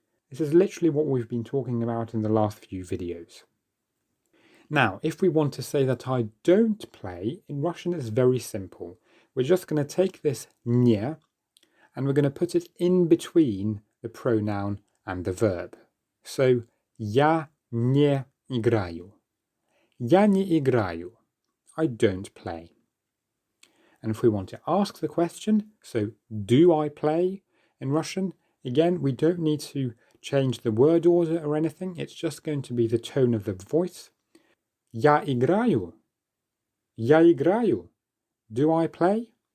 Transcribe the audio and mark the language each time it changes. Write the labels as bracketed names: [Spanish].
[English] This is literally what we've been talking about in the last few videos. Now, if we want to say that I don't play, in Russian it's very simple. We're just going to take this не and we're going to put it in between the pronoun and the verb. [Russian] So, я не играю. Я не играю. [English] I don't play. And if we want to ask the question, so do I play in Russian, again, we don't need to change the word order or anything. It's just going to be the tone of the voice. [Russian] Я играю. Я играю. [English] Do I play?